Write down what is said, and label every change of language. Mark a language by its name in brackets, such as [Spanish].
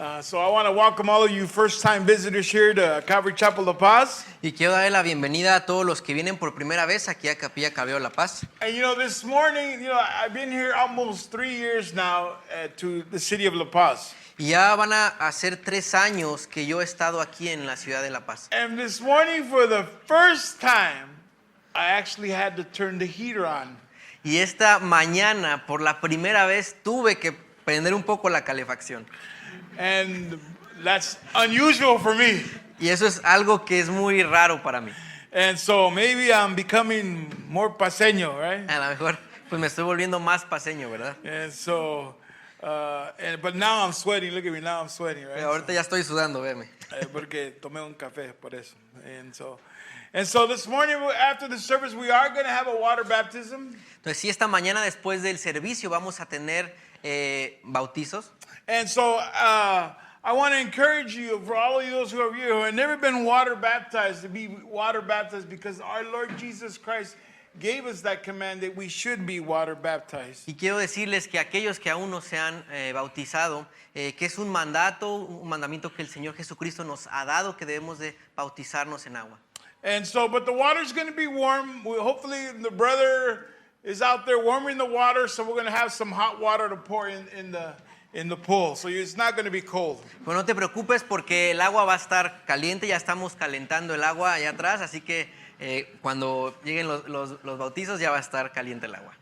[English] So I want to welcome all of you first-time visitors here to Calvary Chapel La Paz. [Spanish] Y quiero darle la bienvenida a todos los que vienen por primera vez aquí a Capilla Calvario La Paz. [English] And this morning, I've been here almost 3 years now to the city of La Paz. [Spanish] Y ya van a hacer 3 años que yo he estado aquí en la ciudad de La Paz. [English] And this morning, for the first time, I actually had to turn the heater on. [Spanish] Y esta mañana, por la primera vez, tuve que prender un poco la calefacción. [English] And that's unusual for me. [Spanish] Y eso es algo que es muy raro para mí. [English] And so maybe I'm becoming more paseño, right? [Spanish] A lo mejor pues me estoy volviendo más paseño, ¿verdad? [English] And so, but now I'm sweating. Look at me, now I'm sweating, right? [Spanish] Pero ahorita ya estoy sudando, véeme. Porque tomé un café por eso. [English] And so this morning after the service we are going to have a water baptism. [Spanish] Entonces sí, esta mañana después del servicio vamos a tener bautizos. [English] And so I want to encourage you, for all of those who are here who have never been water baptized, to be water baptized, because our Lord Jesus Christ gave us that command that we should be water baptized. [Spanish] Y quiero decirles que aquellos que aún no se han bautizado, que es un mandamiento que el Señor Jesucristo nos ha dado, que debemos de bautizarnos en agua. [English] And so, but the water's going to be warm. Hopefully the brother is out there warming the water, so we're going to have some hot water to pour in the pool. So it's not going to be cold. [Spanish] Pues no te preocupes porque el agua va a estar caliente, ya estamos calentando el agua allá atrás, así que cuando lleguen los bautizos ya va a estar caliente el agua.